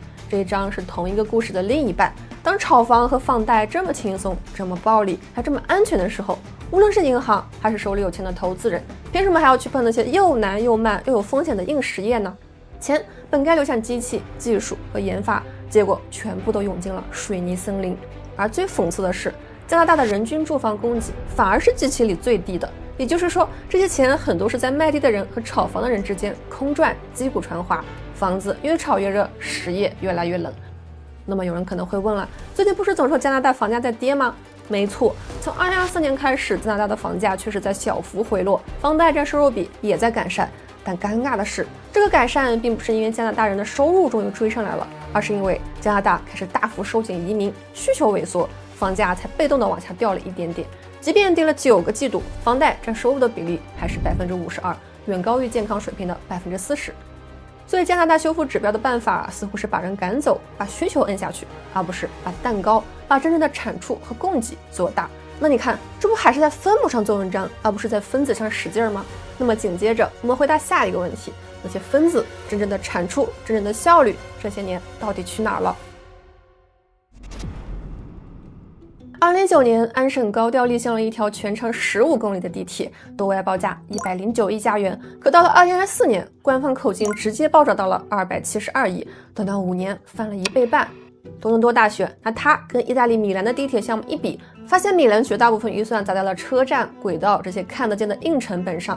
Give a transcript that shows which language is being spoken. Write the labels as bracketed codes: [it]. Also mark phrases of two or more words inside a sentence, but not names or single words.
[zh] 這一章是同一個故事的另一半。當炒房和放貸這麼輕鬆、這麼暴利、還這麼安全的時候，無論是銀行還是手裡有錢的投資人，憑什麼還要去碰那些又難又慢又有風險的硬實業呢？錢本該流向機器、技術和研發，結果全部都湧進了水泥森林。而最諷刺的是，加拿大的人均住房供給反而是机器裡最低的，也就是說，这些錢很多是在卖地的人和炒房的人之間空轉，击鼓傳花，房子越炒越熱，實業越來越冷。那麼有人可能會問了，最近不是總說加拿大房價在跌嗎？沒錯，從2024年開始，加拿大的房價確實在小幅回落，房貸占收入比也在改善。但尷尬的是，這個改善並不是因為加拿大人的收入終於追上來了，而是因為加拿大開始大幅收緊移民，需求萎縮，房價才被動的往下掉了一點點。即便跌了9個季度，房貸占收入的比例還是52%，遠高於健康水平的40%。所以加拿大修復指標的辦法似乎是把人趕走，把需求摁下去，而不是把蛋糕，把真正的產出和供給做大。那你看，這不還是在分母上做文章，而不是在分子上使勁嗎？那麼緊接着我們回答下一個問題，那些分子、真正的產出、真正的效率，這些年到底去哪兒了？2009年，安省高調立項了一條全長15公里的地鐵，對外報價109億加元。可到了2024年，官方口徑直接暴漲到了272億，短短5年翻了1倍半。多倫多大學拿它跟意大利米蘭的地鐵項目一比，發現米蘭絕大部分預算砸在了車站、軌道這些看得見的硬成本上。